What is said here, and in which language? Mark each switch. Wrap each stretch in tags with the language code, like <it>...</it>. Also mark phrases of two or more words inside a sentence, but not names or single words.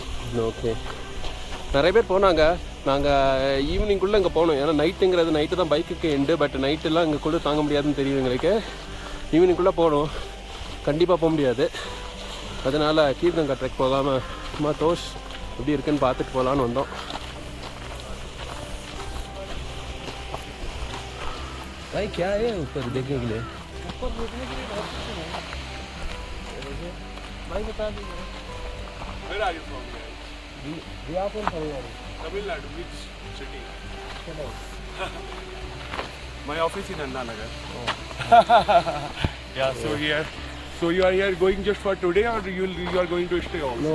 <ta>ஓகே, நிறைய பேர் போனாங்க. நாங்கள் ஈவினிங்குள்ளே இங்கே போனோம். ஏன்னா நைட்டுங்கிறது நைட்டு தான் பைக்குக்கு எண்டு. பட் நைட்டெல்லாம் இங்கே கூட தாங்க முடியாதுன்னு தெரியும் எங்களுக்கு. ஈவினிங்குள்ளே போகணும், கண்டிப்பாக போக முடியாது. அதனால் கீழ்கங்கா ட்ரெக் போகாமல் சும்மா தோஷ் எப்படி இருக்குன்னு பார்த்துட்டு போகலான்னு வந்தோம்.</ta> <hi>भाई क्या है ऊपर देखने के लिए? भाई बता दीजिए.</hi> <en>Where are you from? We are from Tamil Nadu. Tamil Nadu, which city? Chennai. My office in Anna Nagar. Oh. Yeah, so you are here going just for today, or you are going to stay also?</en>